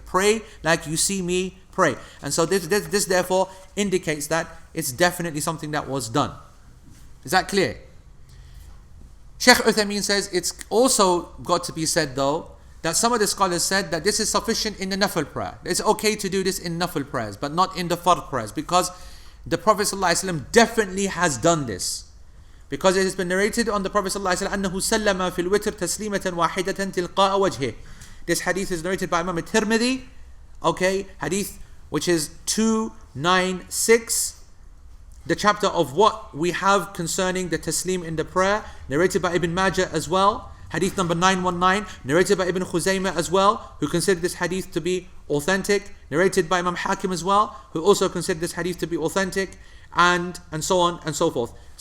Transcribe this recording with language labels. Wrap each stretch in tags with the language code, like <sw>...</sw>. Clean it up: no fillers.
<en>Pray like you see me pray. And so this therefore indicates that it's definitely something that was done. Is that clear? Sheikh Uthaymeen says it's also got to be said though that some of the scholars said that this is sufficient in the nafil prayer. It's okay to do this in nafil prayers, but not in the fard prayers, because the Prophet ﷺ definitely has done this. Because it has been narrated on the Prophet ﷺ</en> <ar>أنه سلم في الوتر تسليمة واحدة تلقاء وجهه.</ar> <en>This hadith is narrated by Imam al-Tirmidhi, okay, hadith which is 296, the chapter of what we have concerning the taslim in the prayer, narrated by Ibn Majah as well. Hadith number 919, narrated by Ibn Khuzaymah as well, who considered this hadith to be authentic, narrated by Imam Hakim as well, who also considered this hadith to be authentic, and so on and so forth.</en>